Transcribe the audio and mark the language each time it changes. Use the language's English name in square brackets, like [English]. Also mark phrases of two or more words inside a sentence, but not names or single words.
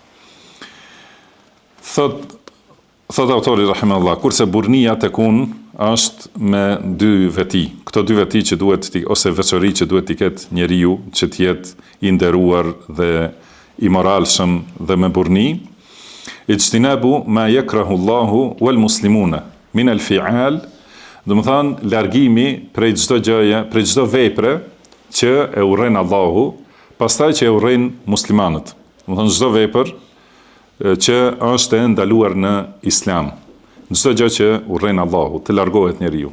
[Albanian] Thot autori rahimahullah, kurse burnia tekun është me dy veti. Këto dy veti që duhet ose veçori që duhet t'i ketë njeriu, që të jetë i nderuar dhe i moralshëm dhe me burni, [Arabic] اجتناب ما يكره الله والمسلمون من الفعال, [Albanian] domethënë largimi prej çdo gjëje, prej çdo vepre që e urren Allahu, pastaj që e urren muslimanët. Domethënë çdo vepër që është e ndaluar në Islam, çdo gjë që urren Allahu, të largohet njeriu.